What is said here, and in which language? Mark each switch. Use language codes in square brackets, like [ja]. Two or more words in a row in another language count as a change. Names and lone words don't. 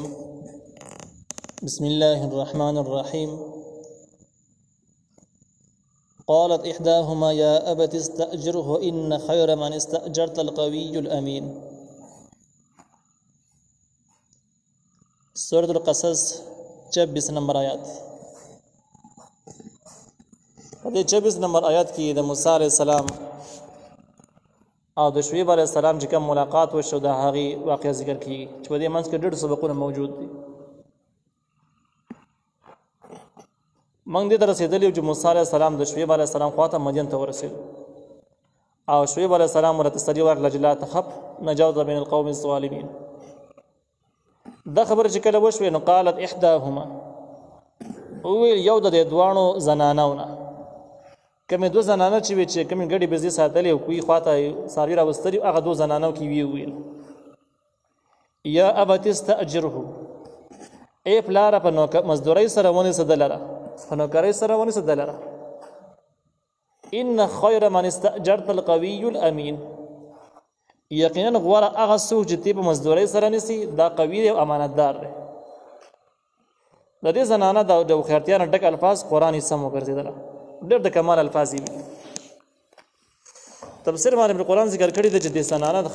[ar] بسم الله الرحمن الرحيم. قالت إحداهما يا أبت استأجره إن خير من استأجرت القوي الأمين. سورة القصص [ps] 26 نمبر آیات. په دې 26 نمبر آیات کې د موسی علیه السلام او د شعیب علیه السلام چې کوم ملاقات وشو د هغې واقعه ذکر کیږي چې په دې منځ کې ډېر سبقونه موجود دي. موږ دې ته رسېدلي یو چې موسی علیه السلام د شعیب علیه السلام خواته مدین ته ورسېدو او شعیب علیه السلام ورته تسلي ورکړه چې [ar] لا تخف نجوت من القوم الظالمین. [ps] دا خبره چې کله وشوې نو [ar] قالت احداهما [ps] وویل یو د دې دواړو زنانو نه کمې دوه زنانه چې وي چې کمې ګډې بزې ساتلې او کوی خواته څاروي راوستلي هغه دوه زنانو کې ویل [ar] یا ابت استأجره [ps] ای پلاره په مزدورۍ سره ونیسه ده لره په نوکرۍ سره ونیسه ده لره [ar] ان خیر من استأجرت القوي الامین [ps] یقینا غوره هغه څوک چې تی په مزدورۍ سره نیسي دا قوي دی او امانتدار دی. د دې زنانه د هوښیارتیا نه ډک الفاظ قرآن یې سم وګرځېدله ډېر د کمال الفاظ یې تفسیر باندې په قرآن ذکر کړي دی چې د زنانه د